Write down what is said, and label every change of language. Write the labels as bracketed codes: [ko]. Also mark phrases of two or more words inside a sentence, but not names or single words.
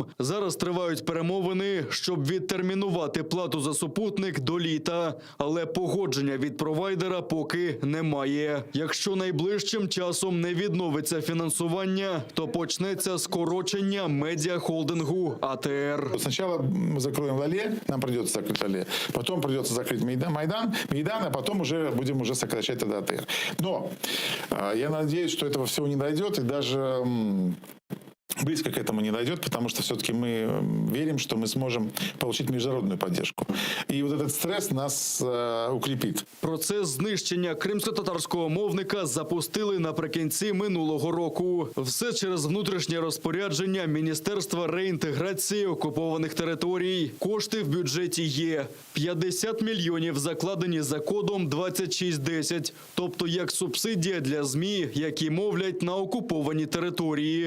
[uk] Зараз тривають перемовини, щоб відтермінувати плату за супутник до літа. Але погодження від провайдера поки немає. Якщо найближчим часом не відновиться фінансування, то почнеться скорочення медіахолдингу АТР. [ru] Сначала мы закроем «Лялє», нам придется закрыть «Лялє», потом придется закрыть Майдан, а потом уже будем уже сокращать тогда АТР. Но я надеюсь, что этого всего не дойдет, и даже близко к этому не дойдет, потому что все-таки мы верим, что мы сможем получить международную поддержку. И вот этот стресс нас укрепит. [uk] Процес знищення кримсько-татарського мовника запустили наприкінці минулого року. Все через внутрішнє розпорядження Міністерства реінтеграції окупованих територій. Кошти в бюджеті є. 50 мільйонів закладені за кодом 2610, тобто як субсидія для ЗМІ, які мовлять на окуповані території.